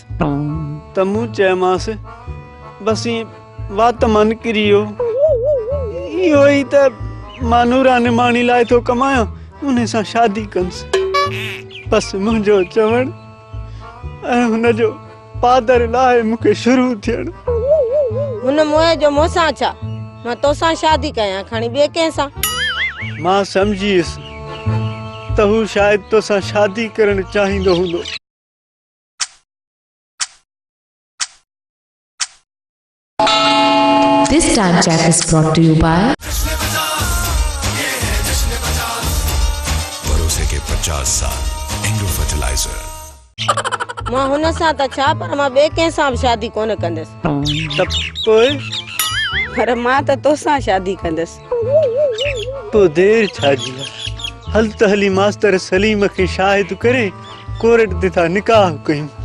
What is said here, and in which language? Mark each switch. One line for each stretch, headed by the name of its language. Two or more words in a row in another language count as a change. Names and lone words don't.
Sindhi: त मूं चयोमांसि बसि वात मां निकिरी वियो इहो ई त मां नूरा निमाणी लाइ थो कमायां उन सां शादी कंसि बसि मुंहिंजो चवण ऐं हुनजो पादर लाइ मूंखे शुरू थियण हुन मोए जो मूंसां छा मां तोसां शादी कयां खणी ॿिए कंहिंसां मां सम्झी वियुसि त हू शायदि तोसां शादी करणु चाहींदो हूंदो
English: This time check is brought to you by
Urdu: بھروسے کے 50 سال اینگرو فرٹیلائزر
Sindhi: मां हुन सां त छा पर मां ॿिए कंहिंसां बि शादी कोन कंदसि त पोइ पर मां त तोसां शादी कंदसि पोइ देर छा जी आहे हल त हली मास्तर सलीम खे शाहिद करे कोर्ट ते था निकाह कयूं